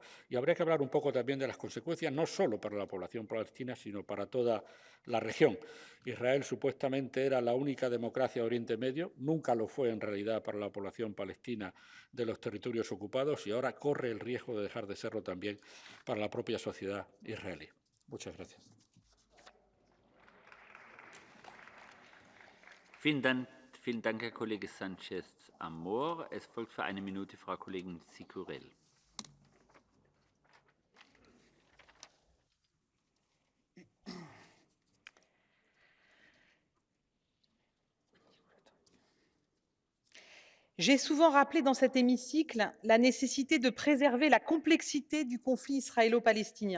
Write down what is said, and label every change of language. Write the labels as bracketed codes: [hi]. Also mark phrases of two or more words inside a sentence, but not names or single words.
[es] Y habría que hablar un poco también de las consecuencias, no solo para la población palestina, sino para toda la región. Israel supuestamente era la única democracia de Oriente Medio, nunca lo fue en realidad para la población palestina de los territorios ocupados y ahora corre el riesgo de dejar de serlo también para la propia sociedad israelí. Muchas gracias. [de] Vielen Dank, Herr Kollege Sanchez Amor. Es folgt für eine Minute Frau Kollegin Sicurel. [fr] J'ai souvent rappelé dans cet hémicycle la nécessité de préserver la complexité du conflit israélo-palestinien.